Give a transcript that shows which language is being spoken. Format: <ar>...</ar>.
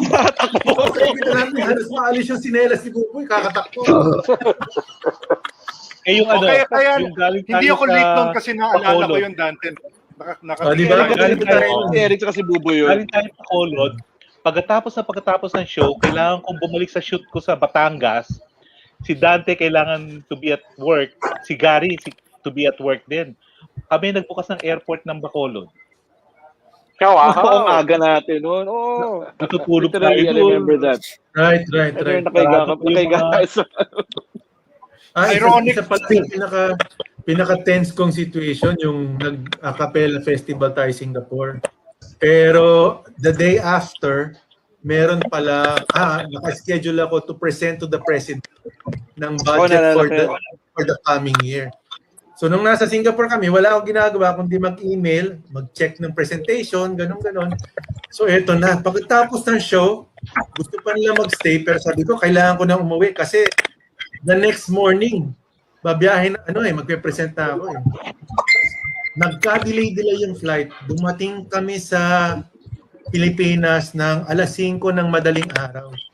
<tl>Nakikita namin, halos maalis yung sinelas ni Buboy, kakatakbo. Yung yung galing hindi ako late nun kasi naalala ko yung Dante. Di ba? Galing tayo. Eric kasi Buboy yun. Galing tayo sa Colod. Pagkatapos ng show, kailangan kong bumalik sa shoot ko sa Batangas. Si Dante kailangan</tl> <en>to be at work.</en> <tl>Si Gary</tl> <en>to be at work</en> <tl>din. Kami nagbukas ng airport ng Bacolod. Ang aga natin noon. Natutulog tayo</tl> <en>I remember that. Right.</en> <tl>Nakaiga. Ironic. Isa pala pinaka-tense kong situation, yung nag-a-cappella festival tayo Singapore.</tl> <en>Pero the day after,</en> <tl>meron pala, naka-schedule ako</tl> <en>to present to the president ng budget for the coming year.</en> <tl>So nung nasa Singapore kami, wala akong ginagawa kundi mag-email, mag-check ng presentation, ganun. So eto na, pagkatapos ng show, gusto pa nila mag-stay pero sabi ko, kailangan ko na umuwi kasi</tl> <en>the next morning,</en> <tl>babiyahin, magpe-present na ako eh. Nagka-delay yung flight. Dumating kami sa Pilipinas ng alas 5 ng madaling araw.</tl>